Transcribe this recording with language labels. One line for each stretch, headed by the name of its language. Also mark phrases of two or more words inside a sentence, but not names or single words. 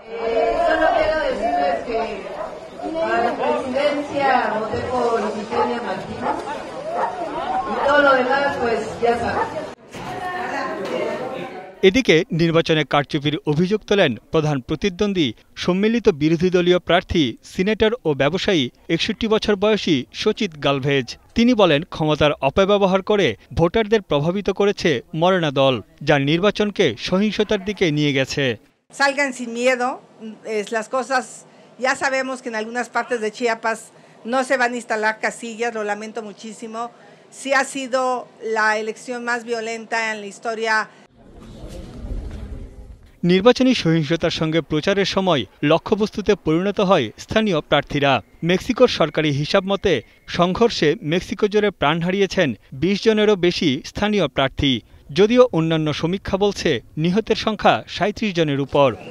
Bangla: এদিকে নির্বাচনে কারচুপির অভিযোগ তোলেন প্রধান প্রতিদ্বন্দ্বী সম্মিলিত বিরোধী দলীয় প্রার্থী, সিনেটর ও ব্যবসায়ী ৬১ বছর বয়সী সচিত গালভেজ। তিনি বলেন, ক্ষমতার অপব্যবহার করে ভোটারদের প্রভাবিত করেছে মোরেনা দল, যা নির্বাচনকে সহিংসতার দিকে নিয়ে গেছে।
Spanish: Salgan sin miedo, las cosas ya sabemos que en algunas partes de Chiapas no se van a instalar casillas, lo lamento muchísimo. Sí ha sido la elección más violenta en la historia.
Bangla: নির্বাচনী সহিংসতার সঙ্গে প্রচারের সময় লক্ষ্যবস্তুতে পরিণত হয় স্থানীয় প্রার্থীরা। মেক্সিকোর সরকারি হিসাব মতে সংঘর্ষে মেক্সিকো জুড়ে প্রাণ হারিয়েছেন ২০ জনেরও বেশি স্থানীয় প্রার্থী। যদিও অন্যান্য সমীক্ষা বলছে নিহতের সংখ্যা ৩৭ জনের উপর।